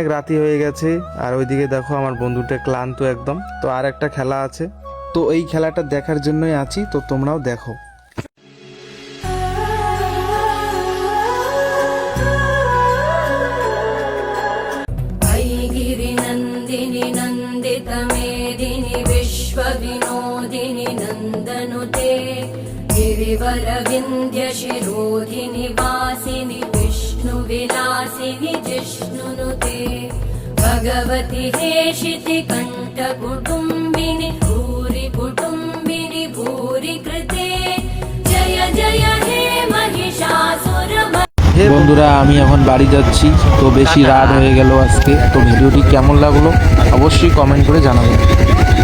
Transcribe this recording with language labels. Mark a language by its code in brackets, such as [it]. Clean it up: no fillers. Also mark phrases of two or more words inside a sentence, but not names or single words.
[bn] রাতি হয়ে গেছে, আর ওইদিকে দেখো আমার বন্ধুটা ক্লান্ত একদম। তো আর একটা খেলা আছে, তো এই খেলাটা দেখার জন্যই আছি, তো তোমরাও দেখো। [sa] गिरिनन्दिनि नन्दितमेदिनि विश्वविनोदिनि नन्दनुते गिरिवरविन्ध्यशिरोधिनि वासिनि विष्णुविलासिनि जिष्णुनुते भगवति हेशिति कण्ठकुटुम्बिनि भूरि कुटुम्बिनि भूरि कृते जय जय हे महिषासुर। [bn] বন্ধুরা আমি এখন বাড়ি যাচ্ছি, তো বেশি রাত হয়ে গেল আজকে। তো ভিডিওটি কেমন লাগলো অবশ্যই কমেন্ট করে জানাবেন।